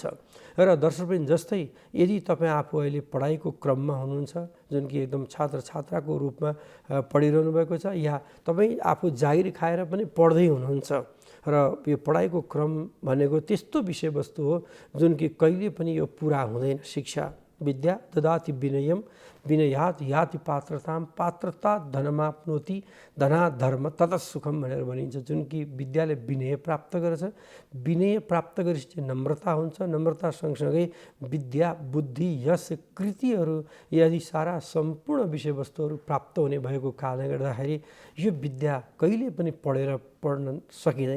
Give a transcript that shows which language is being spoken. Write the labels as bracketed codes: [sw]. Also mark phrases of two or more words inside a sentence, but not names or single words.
[sa] र दर्शकवृन्द, जस्तै यदि तपाईँ आफू अहिले पढाइको क्रममा हुनुहुन्छ, जुन कि एकदम छात्र छात्राको रूपमा पढिरहनु भएको छ, या तपाईँ आफू जागिर खाएर पनि पढ्दै हुनुहुन्छ, र यो पढाइको क्रम भनेको त्यस्तो विषयवस्तु हो जुन कि कहिले पनि यो पुरा हुँदैन। शिक्षा विद्या ददाति विनयम विनयात् याति पात्रताम पात्रता धनमाप्नोति धनात् धर्म ततः सुखम [ne] भनेर भनिन्छ। जुन कि विद्याले विनय प्राप्त गर्छ, विनय प्राप्त गरेपछि नम्रता हुन्छ, नम्रता सँगसँगै विद्या बुद्धि यश कृतिहरू यदि सारा सम्पूर्ण विषयवस्तुहरू प्राप्त हुने भएको कारणले गर्दाखेरि यो विद्या कहिले पनि पढ्न सकिँदैन।